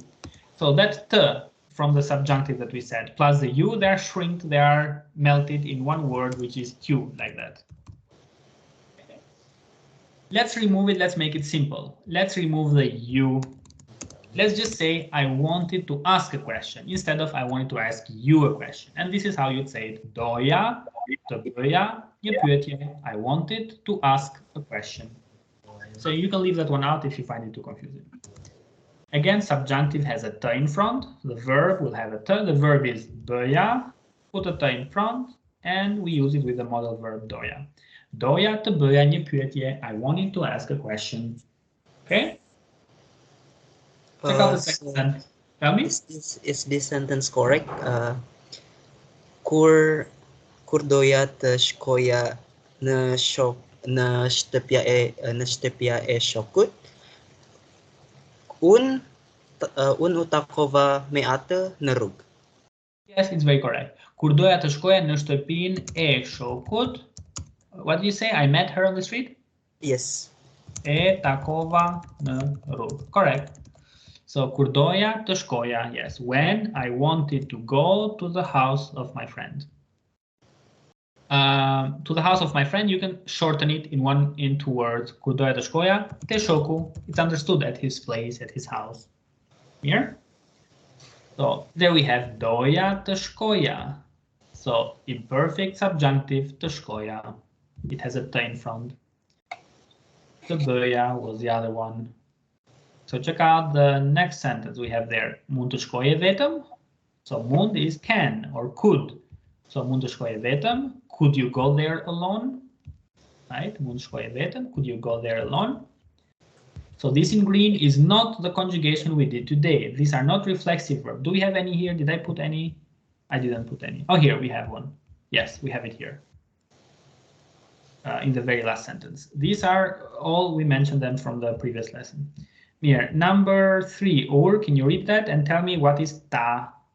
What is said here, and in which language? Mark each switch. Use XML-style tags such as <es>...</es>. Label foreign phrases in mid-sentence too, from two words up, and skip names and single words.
<en>So that t from the subjunctive that we said, plus the you, they are shrinked, they are melted in one word, which is Q, like that. Okay. Let's remove it, let's make it simple. Let's remove the you. Let's just say I wanted to ask a question instead of I wanted to ask you a question. And this is how you'd say it.</en> <sq>Doja të bëja një pyetje.</sq> <en>I wanted to ask a question. So you can leave that one out if you find it too confusing. Again, subjunctive has a t in front. The verb will have a t. The verb is bëja. Put a t in front, and we use it with the modal verb doja.</en> <sq>Doja të bëja një pyetje.</sq> <en>I wanted to ask a question. Okay. Check out the second sentence. Tell me. Is this sentence correct?</en> <sq>Kur doja të shkoja në shtëpia e shokut, unë u takova me atë në rrugë.</sq> <en>Yes, it's very correct.</en> <sq>Kur doja të shkoja në shtëpinë e shokut,</sq> <en>what do you say? I met her on the street? Yes.</en> <sq>E takova në rrugë.</sq> <en>Correct.</en> <sq>So kur doja të shkoja,</sq> <en>yes, when I wanted to go to the house of my friend. To the house of my friend, you can shorten it in two words.</en> <sq>Kur doja të shkoja te shoku.</sq> <en>It's understood at his place, at his house. Here. So there we have</en> <sq>doja të shkoja.</sq> <en>So imperfect subjunctive</en> <sq>të shkoja.</sq> <en>It has a t in front.</en> <sq>Të bëja</sq> <en>was the other one. So check out the next sentence we have there.</en> <sq>Mund të shkoje vetëm.</sq> <en>So mund is can or could.</en> <sq>So mund të shkoje vetëm.</sq> <en>Could you go there alone? Right?</en> <sq>Mund të shkoje vetëm.</sq> <en>Could you go there alone? So this in green is not the conjugation we did today. These are not reflexive verbs. Do we have any here? Did I put any? I didn't put any. Oh, here we have one. Yes, we have it here. In the very last sentence. These are all, we mentioned them from the previous lesson. Here, number 3, or can you read that and tell me what is ta?</en>